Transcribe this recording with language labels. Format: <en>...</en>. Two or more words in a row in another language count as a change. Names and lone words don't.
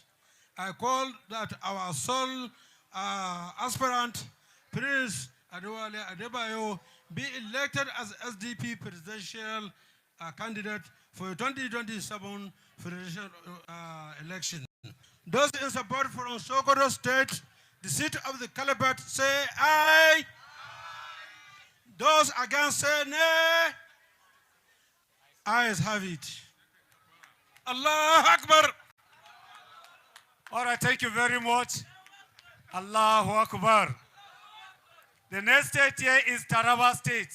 <en>I call that our sole aspirant, Prince Adewale Adebayo, be elected as SDP presidential candidate for 2027 presidential election. Those in support from Sokoto State, the seat of the Caliphate, say aye. Those against say nay. Ayes have it.</en> <ar>الله أكبر.</ar> <en>All right, thank you very much.</en> <ar>الله أكبر.</ar> <en>The next state here is Taraba State.</en>